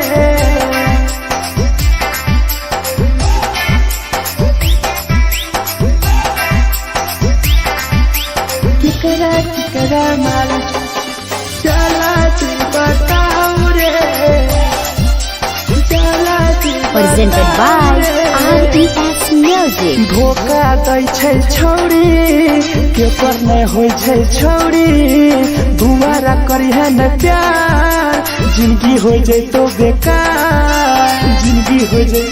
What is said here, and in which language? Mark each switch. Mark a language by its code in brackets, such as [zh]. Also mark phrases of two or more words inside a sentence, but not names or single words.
[mai] केकरा माल जला दी बताओ रे, जला दी [en] Presented by RES Music. [mai] धोखा दै छै छौरी, केकर नहीं होइ छै छौरी, दुबारा करिहे न प्यार, जिंदगी हो जैतो बेकार, जिंदगी हो जैतो